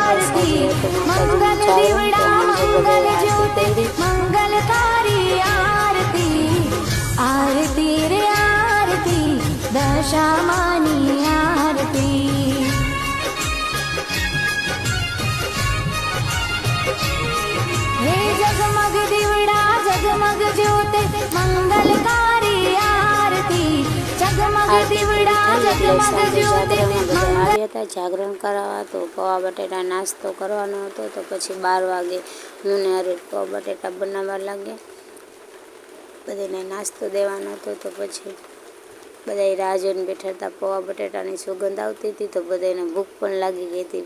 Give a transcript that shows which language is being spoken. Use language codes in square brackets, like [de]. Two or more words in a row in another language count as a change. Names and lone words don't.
[gu] આરતી મંગલ દીવડા મંગલ જ્યોતિ મંગલકારી આરતી આરતી રે આરતી દશામાની આરતી હે જગમગ દીવડા જગમગ જ્યોતિ મંગલકારી આરતી જગમગ દીવડા જગમગ જ્યોતિ આવ્યા હતા જાગરણ કરાવવા, તો પૌવા બટેટા નાસ્તો કરવાનો હતો. તો પછી 12 વાગે હું ને અરે પૌવા બટેટા બનાવવા લાગ્યા. બધાને નાસ્તો દેવાનો હતો. તો પછી બધાએ રાહ જોઈને બેઠા હતા. પૌવા બટેટાની સુગંધ આવતી હતી તો બધાને ભૂખ પણ લાગી ગઈ હતી.